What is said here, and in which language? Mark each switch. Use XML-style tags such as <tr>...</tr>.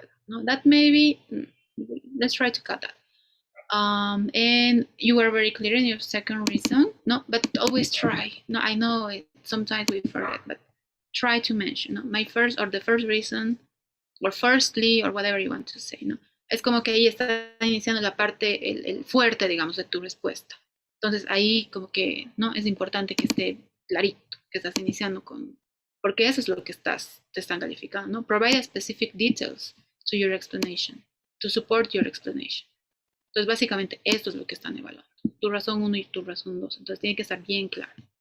<en>No, that maybe, let's try to cut that. And you were very clear in your second reason. No, but always try. No, I know sometimes we forget, but try to mention, no, my first or the first reason, or firstly, or whatever you want to say, ¿no?</en> <es>Es como que ahí está iniciando la parte, el fuerte, digamos, de tu respuesta. Entonces ahí como que, ¿no? Es importante que esté clarito, que estás iniciando con, porque eso es lo que te están calificando, ¿no?</es> <en>Provide specific details to your explanation, to support your explanation.</en> <es>Entonces básicamente esto es lo que están evaluando, tu razón 1 y tu razón 2. Entonces tiene que estar bien claro.</es>